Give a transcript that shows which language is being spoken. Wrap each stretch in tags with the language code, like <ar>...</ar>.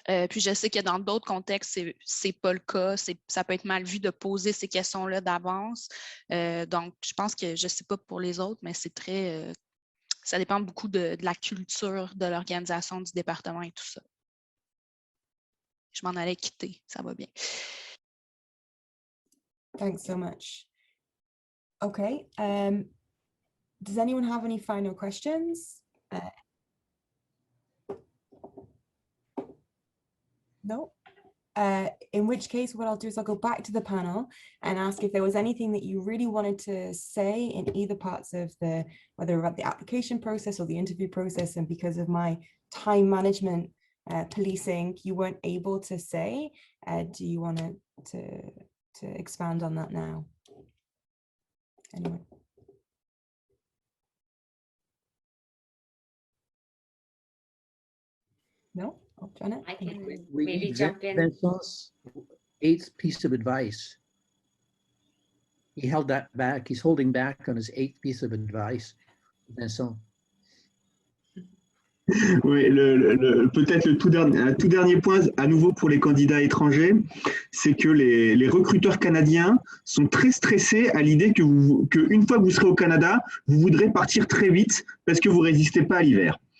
<fr>Puis je sais que dans d'autres contextes, c'est pas le cas. Ça peut être mal vu de poser ces questions-là d'avance. Donc, je pense que, je sais pas pour les autres, mais c'est très... ça dépend beaucoup de la culture de l'organisation du département et tout ça. Je m'en allais quitter, ça va bien.</fr> <en>Thanks so much. Okay. Does anyone have any final questions? No? In which case, what I'll do is I'll go back to the panel and ask if there was anything that you really wanted to say in either parts of whether about the application process or the interview process, and because of my time management policing, you weren't able to say. Do you want to expand on that now? Anyone? No? Oh, Johanna? I can We maybe need jump in. Vincent's 8th piece of advice. He held that back. He's holding back on his 8th piece of advice. Vincent.</en> <fr>Oui, peut-être le tout dernier point, à nouveau pour les candidats étrangers, c'est que les recruteurs canadiens sont très stressés à l'idée que une fois que vous serez au Canada, vous voudrez partir très vite parce que vous ne résistez pas à l'hiver.</fr>